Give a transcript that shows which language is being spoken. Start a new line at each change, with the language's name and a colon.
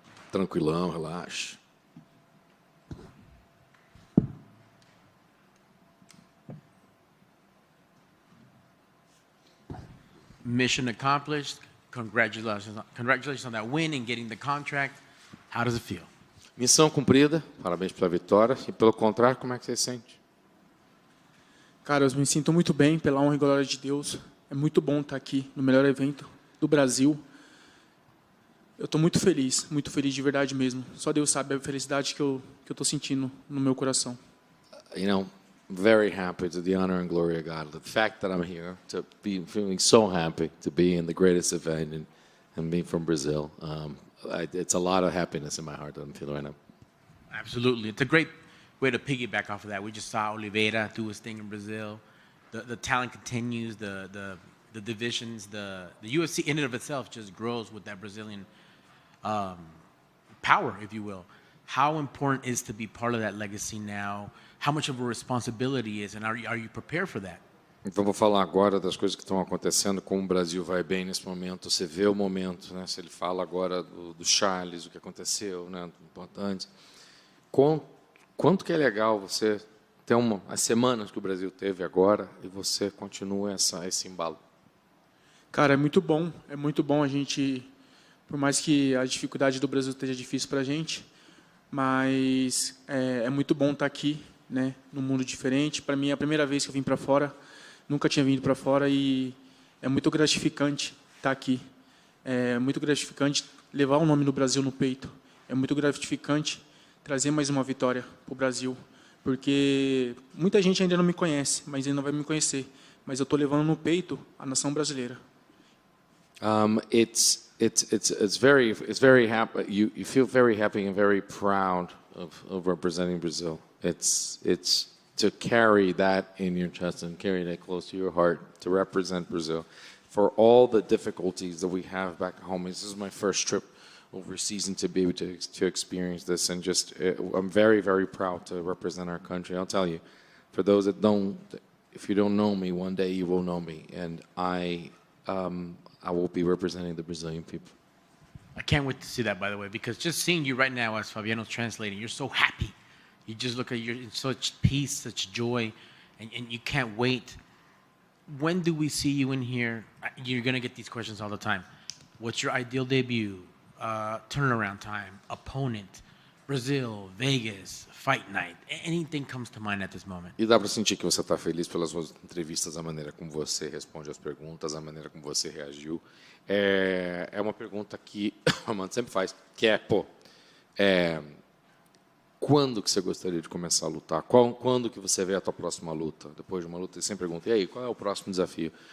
Portuguese: Tranquilão, relaxa.
English: Mission accomplished. Congratulations on that win and getting the contract. How does it feel?
Portuguese: Missão cumprida, parabéns pela vitória. E pelo contrário, como é que você se sente? Cara, eu me sinto muito bem, pela honra e glória de Deus. É muito bom estar aqui no melhor evento do Brasil. Eu estou muito feliz de verdade mesmo. Só Deus sabe a felicidade que eu estou sentindo no meu coração.
English: Very happy to the honor and glory of God. The fact that I'm here, to be feeling so happy to be in the greatest event and being from Brazil. It's a lot of happiness in my heart that I'm feeling right now. Absolutely. It's a great way to piggyback off of that. We just saw Oliveira do his thing in Brazil. The talent continues, the divisions, the UFC in and of itself just grows with that Brazilian power, if you will. How important is to be part of that legacy now? How much of a responsibility is, and are you prepared for that?
Portuguese: Então, vou falar agora das coisas que estão acontecendo, como o Brasil vai bem nesse momento. Você vê o momento, né? Se ele fala agora do Charles, o que aconteceu, né? Importante. Quanto que é legal você ter as semanas que o Brasil teve agora e você continua esse embalo? Cara, é muito bom a gente por mais que a dificuldade do Brasil esteja difícil para a gente, mas é muito bom estar aqui, né, num mundo diferente. Para mim é a primeira vez que eu vim para fora, nunca tinha vindo para fora e é muito gratificante estar aqui. É muito gratificante levar o nome do Brasil no peito. É muito gratificante trazer mais uma vitória para o Brasil, porque muita gente ainda não me conhece, mas ainda vai me conhecer. Mas eu estou levando no peito a nação brasileira.
English: It's very happy. You feel very happy and very proud of representing Brazil. It's to carry that in your chest and carry that close to your heart to represent Brazil. For all the difficulties that we have back home, this is my first trip overseas and to be able to experience this, and just I'm very, very proud to represent our country. I'll tell you, for those that don't, if you don't know me, one day you will know me, and I will be representing the Brazilian people. I can't wait to see that, by the way, because just seeing you right now as Fabiano's translating, you're so happy. You just look at you're in such peace, such joy, and you can't wait. When do we see you in here? You're going to get these questions all the time. What's your ideal debut? Turnaround time, opponent, Brazil, Vegas, fight night. Anything comes to mind at this moment.
Portuguese: E dá para sentir que você está feliz pelas suas entrevistas, a maneira como você responde as perguntas, a maneira como você reagiu. É uma pergunta que o Amanda sempre faz, que quando que você gostaria de começar a lutar? Quando que você vê a tua próxima luta? Depois de uma luta, ele sempre pergunta, e aí, qual é o próximo desafio?